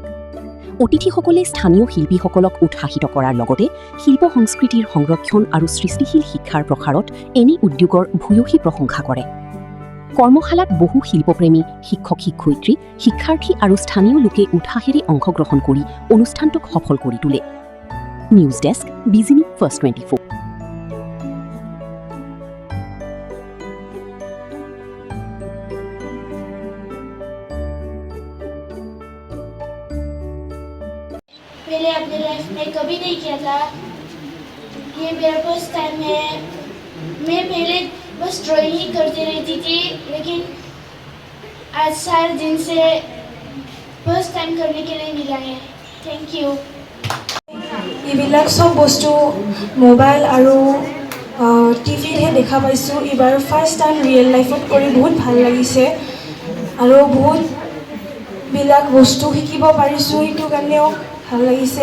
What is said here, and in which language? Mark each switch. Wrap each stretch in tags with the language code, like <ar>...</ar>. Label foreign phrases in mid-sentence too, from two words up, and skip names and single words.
<as>অতিথিসকলে স্থানীয় শিল্পীসকলক উৎসাহিত কৰাৰ লগতে শিল্প সংস্কৃতিৰ সংৰক্ষণ আৰু সৃষ্টিশীল শিক্ষাৰ প্ৰসাৰত এনে উদ্যোগৰ ভূয়সী প্ৰশংসা কৰে। কৰ্মশালাত বহু শিল্পপ্ৰেমী, শিক্ষক-শিক্ষয়িত্ৰী, শিক্ষাৰ্থী আৰু স্থানীয় লোকে উৎসাহেৰে অংশগ্ৰহণ কৰি অনুষ্ঠানটোক সফল কৰি তোলে। নিউজ ডেস্ক, বিজিনি ফাৰ্ষ্ট 24।</as> <hi>पहले अपने लाइफ में कभी नहीं किया था। ये मेरा</hi> <en>first time</en> <hi>है। मैं पहले बस ड्राइंग ही करती रहती थी, लेकिन आज 4 दिन से</hi> <en>first time</en> <hi>करने के लिए मिला है।</hi> <en>thank you.</en> <as>এইবিলাক সব বস্তু মোবাইল আৰু টিভিতহে দেখা পাইছোঁ। এইবাৰ</as> <en>first time</en> <as>ৰিয়েল লাইফত কৰি বহুত ভাল লাগিছে আৰু বহুতবিলাক বস্তু শিকিব পাৰিছোঁ, সেইটো কাৰণেও ভাল লাগিছে।</as>